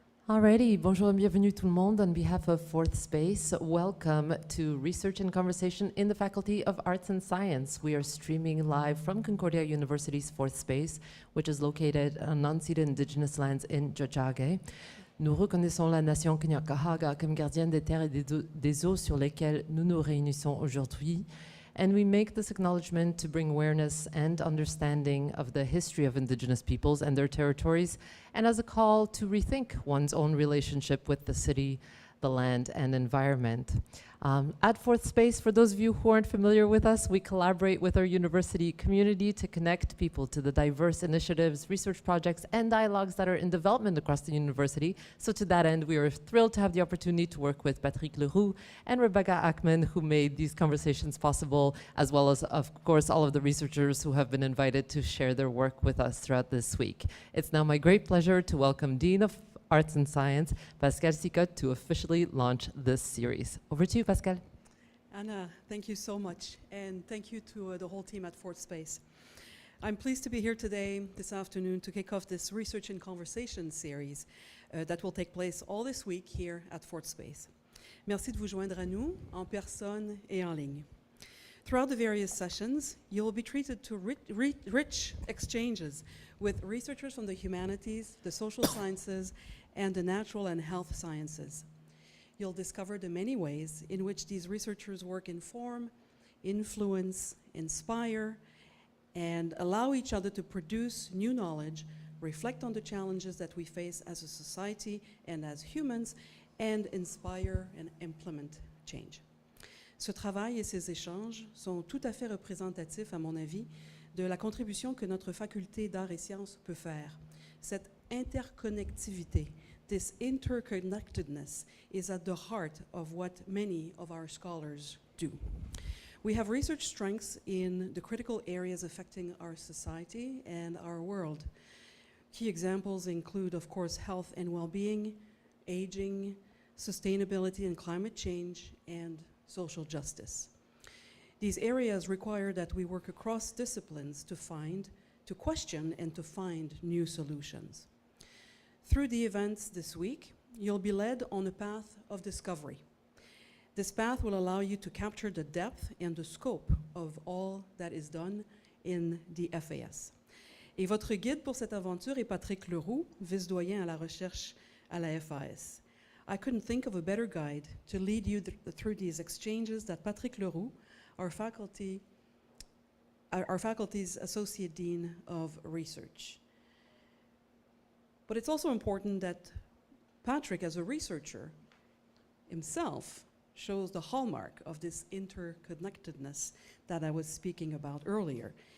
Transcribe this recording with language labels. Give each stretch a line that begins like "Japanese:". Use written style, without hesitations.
English: Alrighty,
French: bonjour and bienvenue tout le monde.
English: On behalf of Fourth Space, welcome to Research and Conversation in the Faculty of Arts and Science. We are streaming live from Concordia University's Fourth Space, which is located on unceded indigenous lands in Tiohtià:ke.
French: Nous reconnaissons la nation Kanien'kehá:ka comme gardienne des terres et des eaux sur lesquelles nous nous réunissons aujourd'hui.
English: And we make this acknowledgement to bring awareness and understanding of the history of indigenous peoples and their territories, and as a call to rethink one's own relationship with the city, the land, and environment. At Fourth Space, for those of you who aren't familiar with us, we collaborate with our university community to connect people to the diverse initiatives, research projects, and dialogues that are in development across the university. So to that end, we are thrilled to have the opportunity to work with Patrick Leroux and Rebecca Ackman, who made these conversations possible, as well as, of course, all of the researchers who have been invited to share their work with us throughout this week. It's now my great pleasure to welcome Dean of Arts and Science, Pascal Sicotte, to officially launch this series. Over to you, Pascal. Anna, thank you so much, and thank you to the whole team at Fourth Space. I'm pleased to be here today, this afternoon, to kick off this Research and Conversation series that will take place all this week here at Fourth Space.
French: Merci de vous joindre à nous, en personne et en ligne.
English: Throughout the various sessions, you will be treated to rich exchanges with researchers from the humanities, the social sciences, and the natural and health sciences. You'll discover the many ways in which these researchers' work inform, influence, inspire, and allow each other to produce new knowledge, reflect on the challenges that we face as a society and as humans, and inspire and implement change.
French: Ce travail et ces échanges sont tout à fait représentatifs, à mon avis, de la contribution que notre faculté d'arts et sciences peut faire. Cette interconnectivité,
English: this interconnectedness, is at the heart of what many of our scholars do. We have research strengths in the critical areas affecting our society and our world. Key examples include, of course, health and well-being, aging, sustainability and climate change, and social justice. These areas require that we work across disciplines to question, and to find new solutions. Through the events this week, you'll be led on a path of discovery. This path will allow you to capture the depth and the scope of all that is done in the FAS.
French: Et votre guide pour cette aventure est Patrick Leroux, vice-doyen à la recherche à la FAS.
English: I couldn't think of a better guide to lead you through these exchanges than Patrick Leroux, our faculty's Associate Dean of Research. But it's also important that Patrick, as a researcher himself, shows the hallmark of this interconnectedness that I was speaking about earlier.